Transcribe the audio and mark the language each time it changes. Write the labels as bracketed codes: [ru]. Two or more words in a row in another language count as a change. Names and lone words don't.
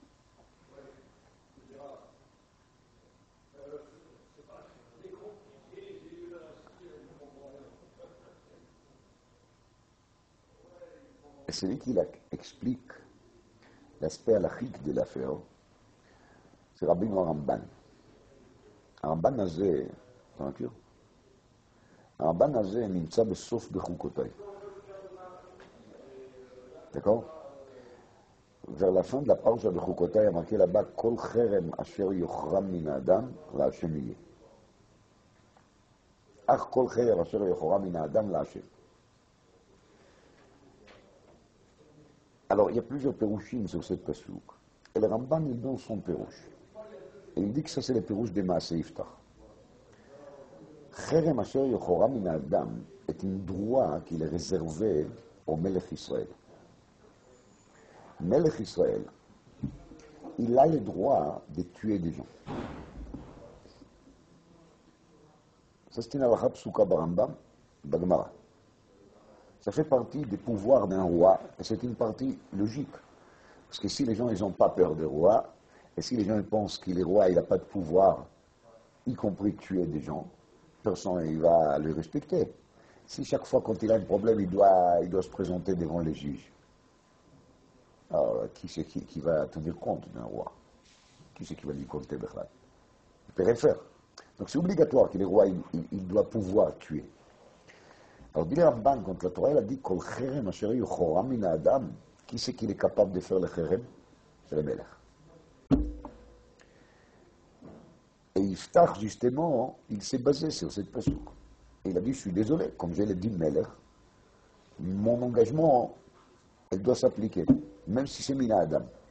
[fr] Et celui qui explique l'aspect halachique de l'affaire, c'est Rabbi Ramban. [he] Ramban הזה, אתה מכיר? הרמב"ן הזה נמצא בסוף בחוקותיי. [fr] d'accord? vers la fin de la parasha בחוקותיי, il y a marqué là-bas, [he] כל חרם אשר יוחרם מן האדם, להשם יהיה. אך כל חרם אשר יוחרם מן האדם, להשם. [fr] Alors, il y a plusieurs pérouchim sur cette pasouk. Et le Ramban, il donne son pérouche. Et il dit que ça, c'est le pérouche des [he] מעשה יפתח. חרם אשר יוחרם מן האדם [fr] est un droit qu'il est réservé au [he] מלך ישראל. מלך ישראל, [fr] il a le droit de tuer des gens. Ça, c'est une [he] הלכה פסוקה ברמב"ם, בגמרא. [fr] Ça fait partie des pouvoirs d'un roi, et c'est une partie logique. Parce que si les gens n'ont pas peur des rois, et si les gens pensent qu'il est roi, il n'a pas de pouvoir, y compris tuer des gens, personne ne va le respecter. Si chaque fois quand il a un problème, il doit se présenter devant les juges, alors qui c'est qui va tenir compte d'un roi? Qui c'est qui va lui compter? Il ne peut rien faire. Donc c'est obligatoire que le roi, il doit pouvoir tuer. Alors, dit le Ramban, quand la Torah elle a dit [he] כל חרם אשר יוחרם מן האדם, [fr] qui c'est qu'il est capable de faire le cherem? C'est le Melech. Et Yiftach, justement, il s'est basé sur cette pasouk. Et il a dit, je suis désolé, comme je l'ai dit Melech, mon engagement, elle doit s'appliquer, même si c'est [he] מן האדם.